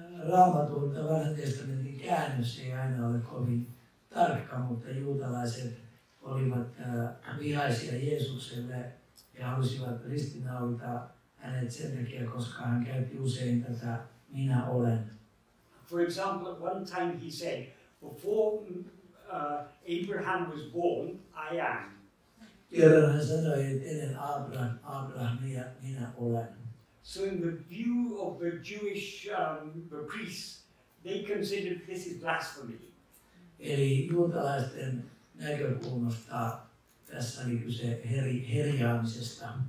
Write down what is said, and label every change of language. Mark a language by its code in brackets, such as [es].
[fi] Raamatun vanhan testamentin käännös ei aina ole kovin tarkka, mutta juutalaiset olivat vihaisia Jeesukselle ja halusivat ristiinnaulita hänet sen takia, koska hän käytti usein tätä minä olen. [en] For example, at one time he said, before Abraham was born, I am. [fi] Kerran hän sanoi, että ennen Abrahamia minä olen. [en] So in the view of the Jewish the priests, they considered this is blasphemy. [fi] Eli juutalaisten näkökulmasta tässä oli kyse herjaamisesta.